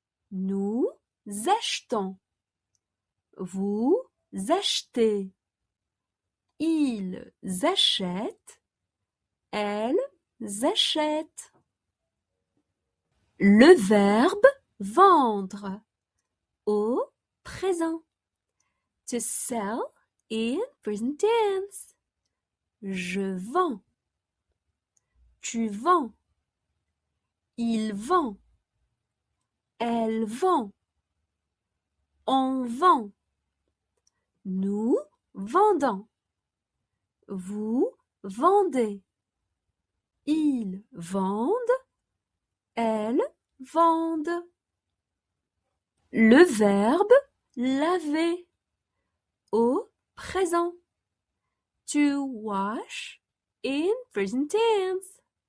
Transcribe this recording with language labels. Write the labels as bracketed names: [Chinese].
[French] Nous achetons. Vous achetez. Ils achètent. Elles achètent. Le verbe vendre au présent. [English] To sell in present tense. [French] Je vends. Tu vends. Il vend. Elle vend. On vend. Nous vendons. Vous vendez. Ils vendent. Elles vendent. Le verbe laver au présent. [English] To wash in present tense.